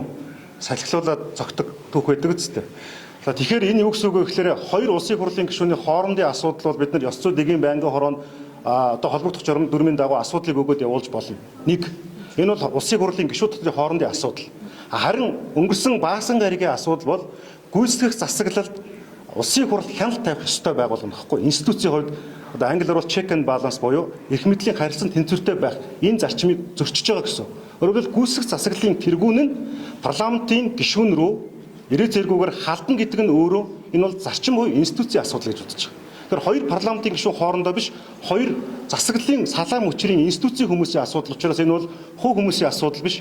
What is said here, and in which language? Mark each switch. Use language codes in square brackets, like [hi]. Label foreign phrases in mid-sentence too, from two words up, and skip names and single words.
[mn] Салхилуулаад зогтдог түүх байдаг үстэй. Тэгэхээр энэ юу гэсэн үг вэ гэхээр хоёр улсын хурлын гишүүний хоорондын асуудал бол бид нар ёс зүйн дэгийн байнгын хороонд одоо холбогдох журам дүрмийн дагуу асуудлыг өгөөд явуулж болно. Нэг энэ бол улсын хурлын гишүүдийн хоорондын асуудал. Харин өнгөрсөн баасан гаригийн асуудал бол гүйцэтгэх засаглалд улсын хурл хяналт тавих ёстой байгуулга нөхгүй. Институцийн хувьд одоо англиар бол [en] check and balance [mn] буюу эрх мэдлийн харилцан тэнцвэртэй байх энэ зарчмыг зөрчиж байгаа гэсэн. Өөрөөр хэлбэл гүйцэтгэх засаглалын тэргүүн нь парламентын гишүүн рүү ирээ зэргүүгээр халдна гэдэг нь өөрөө энэ бол зарчим буюу институцийн асуудал гэж үзэж байгаа. Тэгэхээр хоёр парламентын гишүүн хоорондоо биш хоёр засаглалын салаа мөчрийн институцийн хүмүүсийн асуудал учраас энэ бол хувь хүмүүсийн асуудал биш.